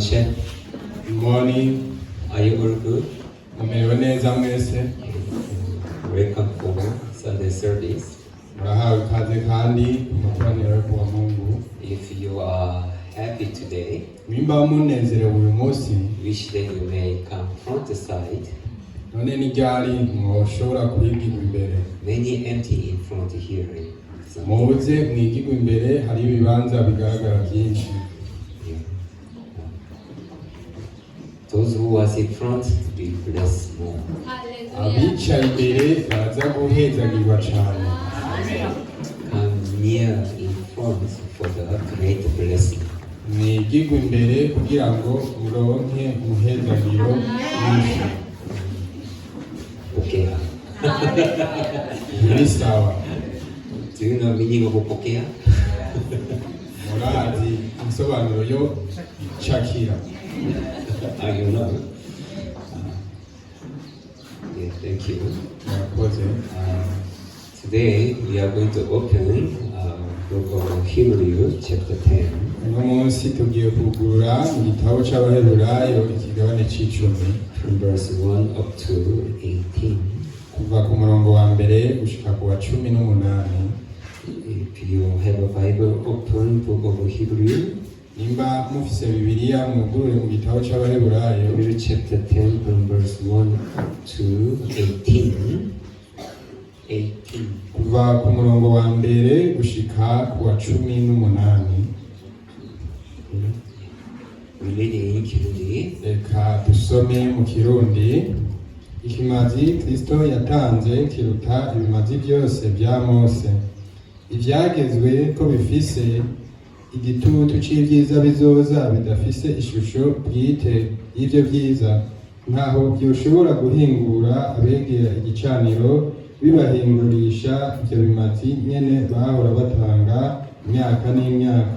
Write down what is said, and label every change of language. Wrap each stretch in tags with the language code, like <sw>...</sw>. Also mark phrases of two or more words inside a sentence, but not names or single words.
<en>luncheon. Good morning. Are you all good?</en> <rn>Mumerewe neza mwese.</rn> <en>Welcome for Sunday service.</en> <rn>Murahawe ikaze kandi mu materaniro yo kuwa Mungu.</rn> <en>If you are happy today,</en> <rn>Nimba munezerewe uyu munsi,</rn> <en>wish that you may come front side.</en> <rn>none ni ryari mwoshobora kwigirwa imbere.</rn> <en>Many empty in front here.</en> <rn>Muze mwigirwa imbere, hari ibibanza bigaragara byinshi.</rn> <en>Yeah. Those who was in front, be blessed more.</en> <rn>Abicaye imbere baza guhezagirwa cyane.</rn> <en>Come near in front for the great blessing.</en> <rn>Mwigirwa imbere kugira ngo muronke umuhezagiro mwinshi.</rn> <en>Okay.</en> <rn>Ni sawa.</rn> <en>Do you know meaning of Pokea?</en> <rn>Murazi insobanuro yo Shakira.</rn> <en>You know? Yeah, thank you.</en> <rn>Murakoze.</rn> <en>Today we are going to open book of Hebrew chapter 10.</en> <rn>Uno munsi tugiye kugurura mu gitabo c'Abaheburayo ikigabane c'icumi</rn> <en>From verse 1 up to 18.</en> <rn>kuva ku murongo wa mbere gushika ku wa 18.</rn> <en>If you have a Bible, open book of Hebrew,</en> <rn>Nimba mufise Bibiliya mwugurure mu gitabo c'Abaheburayo</rn> <en>Hebrew chapter 10 from verse 1 to 18. 18.</en> <rn>kuva ku murongo wa mbere gushika ku wa 18.</rn> <en>We read in Kirundi.</en> <rn>Reka dusome mu Kirundi. Ikimazi Kristo yatanze kiruta ibimazi byose bya Mose. Ivyagezwe ko bifise igitutu c'ivyiza bizoza bidafise ishusho bwite y'ivyo vyiza, ntaho byoshobora guhingura abegera igicaniro bibahingurisha ivyo bimazi nyene bahora batanga imyaka n'imyaka.</rn>